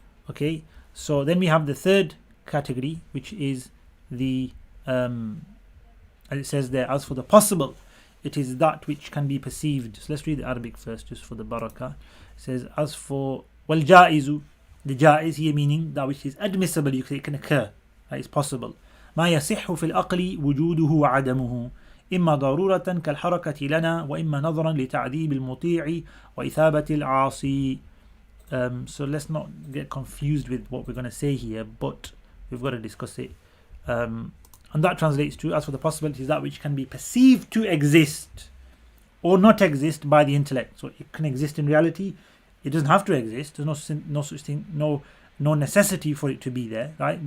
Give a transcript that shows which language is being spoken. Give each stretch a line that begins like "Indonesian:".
English: Okay, so then we have the third category, which is the as it says there, as for the possible, it is that which can be perceived. So let's read the Arabic first, just for the barakah. It says, as for wal jaizu, the jaiz here meaning that which is admissible, you say it can occur, right? It's possible.
Arabic: ما يصح في العقل وجوده وعدمه إما ضرورة كالحركة لنا وإما نظرا لتعذيب المطيع وإثابة العاصي.
English: So let's not get confused with what we're going to say here, but we've got to discuss it. And that translates to, as for the possibilities, that which can be perceived to exist or not exist by the intellect. So it can exist in reality. It doesn't have to exist. There's no such thing, no necessity for it to be there, right?